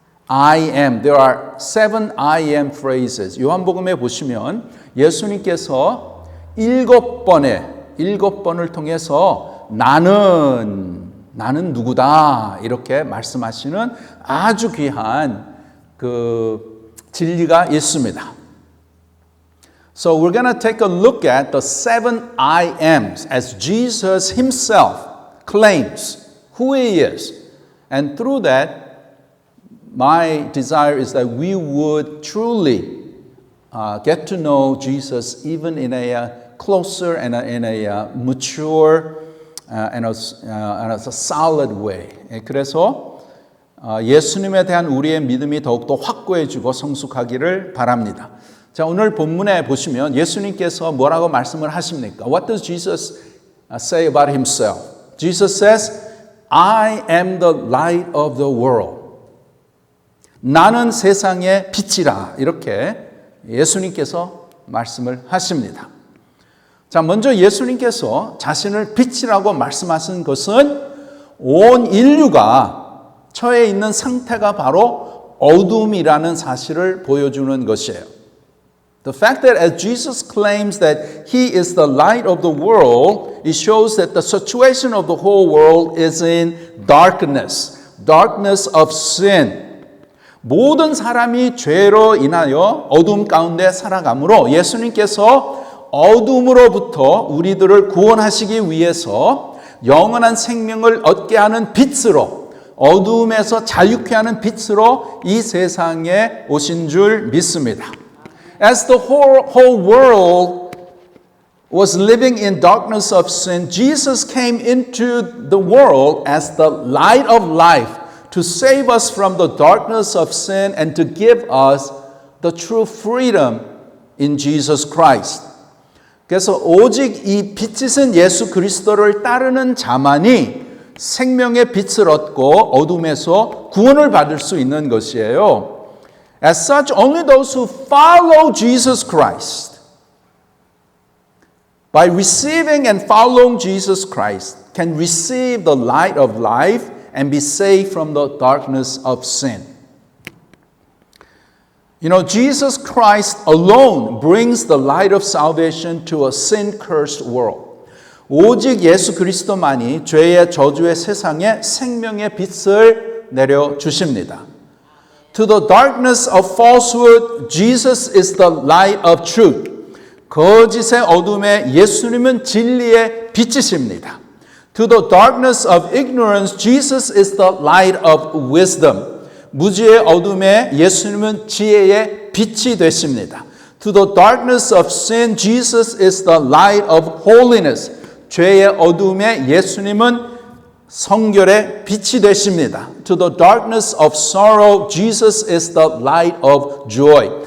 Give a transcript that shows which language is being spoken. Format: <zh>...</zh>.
<en>I am. There are 7 I am phrases.</en> <ko>요한복음에 보시면 예수님께서 7번을 통해서 나는 누구다 이렇게 말씀하시는 아주 귀한 그 진리가 있습니다.</ko> <en>So we're going to take a look at the 7 I ams as Jesus himself claims who he is. And through that, my desire is that we would truly get to know Jesus even in a closer and in a mature and a solid way.</en> <ko>그래서 예수님에 대한 우리의 믿음이 더욱더 확고해지고 성숙하기를 바랍니다. 자, 오늘 본문에 보시면 예수님께서 뭐라고 말씀을 하십니까?</ko> <en>What does Jesus say about himself? Jesus says, I am the light of the world.</en> <ko>나는 세상의 빛이라. 이렇게 예수님께서 말씀을 하십니다. 자, 먼저 예수님께서 자신을 빛이라고 말씀하신 것은 온 인류가 처해 있는 상태가 바로 어둠이라는 사실을 보여주는 것이에요.</ko> <en>The fact that as Jesus claims that he is the light of the world, it shows that the situation of the whole world is in darkness of sin.</en> <ko>모든 사람이 죄로 인하여 어둠 가운데 살아가므로 예수님께서 어둠으로부터 우리들을 구원하시기 위해서 영원한 생명을 얻게 하는 빛으로, 어둠에서 자유케 하는 빛으로 이 세상에 오신 줄 믿습니다.</ko> <en>As the whole world was living in darkness of sin, Jesus came into the world as the light of life to save us from the darkness of sin and to give us the true freedom in Jesus Christ.</en> <ko>그래서 오직 이 빛이신 예수 그리스도를 따르는 자만이 생명의 빛을 얻고 어둠에서 구원을 받을 수 있는 것이에요.</ko> <en>As such, only those who follow Jesus Christ, by receiving and following Jesus Christ, can receive the light of life and be saved from the darkness of sin. You know, Jesus Christ alone brings the light of salvation to a sin-cursed world.</en> <ko>오직 예수 그리스도만이 죄의 저주의 세상에 생명의 빛을 내려주십니다.</ko> <en>To the darkness of falsehood, Jesus is the light of truth.</en> <ko>거짓의 어둠에 예수님은 진리의 빛이십니다.</ko> <en>To the darkness of ignorance, Jesus is the light of wisdom.</en> <ko>무지의 어둠에 예수님은 지혜의 빛이 되십니다.</ko> <en>To the darkness of sin, Jesus is the light of holiness.</en> <ko>죄의 어둠에 예수님은 성결의 빛이 되십니다.</ko> <en>To the darkness of sorrow, Jesus is the light of joy.</en>